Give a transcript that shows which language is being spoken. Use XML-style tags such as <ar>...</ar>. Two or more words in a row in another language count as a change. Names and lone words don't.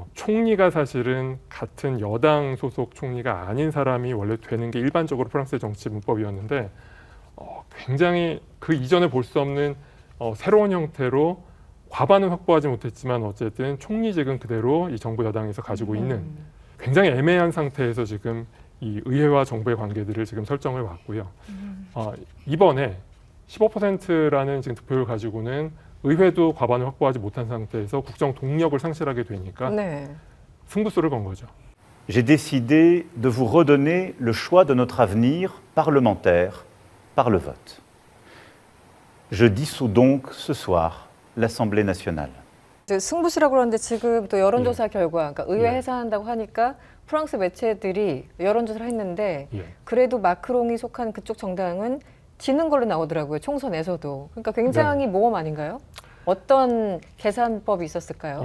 <ko>총리가 사실은 같은 여당 소속 총리가 아닌 사람이 원래 되는 게 일반적으로 프랑스의 정치 문법이었는데 굉장히 그 이전에 볼 수 없는 새로운 형태로 과반은 확보하지 못했지만 어쨌든 총리직은 그대로 이 정부 여당에서 가지고 있는 굉장히 애매한 상태에서 지금 이 의회와 정부의 관계들을 지금 설정을 왔고요. 이번에 15%라는 지금 득표를 가지고는 의회도 과반을 확보하지 못한 상태에서 국정 동력을 상실하게 되니까 네. 승부수를 건 거죠.</ko> <fr>J'ai décidé de vous redonner le choix de notre avenir parlementaire par le vote. Je dissous donc ce soir l'Assemblée nationale.</fr> <ko>이제 승부수라고 그러는데 지금 또 여론조사 결과, 그러니까 의회 예. 해산한다고 하니까 프랑스 매체들이 여론조사를 했는데 예. 그래도 마크롱이 속한 그쪽 정당은 지는 걸로 나오더라고요. 총선에서도. 그러니까 굉장히 모험 아닌가요? 어떤 계산법이 있었을까요?</ko>